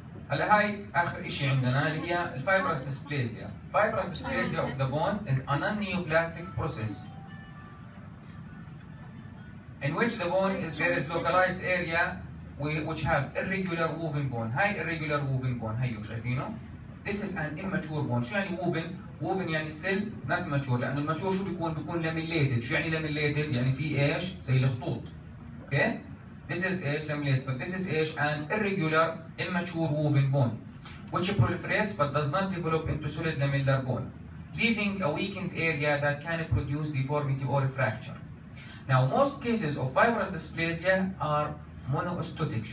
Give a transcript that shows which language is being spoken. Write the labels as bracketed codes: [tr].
[ar] هلا هاي اخر شيء عندنا اللي هي الفايبرس ديسبليزيا. [en] Fibrous dysplasia of the bone is a non-neoplastic process in which the bone there is localized area which have irregular woven bone. [ar] هاي [en] irregular woven bone [ar] هيو شايفينه؟ [en] This is an immature bone. [ar] شو يعني woven؟ woven يعني [en] still not mature، [ar] لأنه الماتور شو بيكون؟ بيكون laminated. شو يعني laminated؟ يعني في ايش؟ زي الخطوط. [en] Okay? This is [ar] ايش؟ [en] laminated. But this is ايش؟ an irregular immature woven bone, which proliferates but does not develop into solid lamellar bone, leaving a weakened area that can produce deformity or fracture. Now, most cases of fibrous dysplasia are monostotic.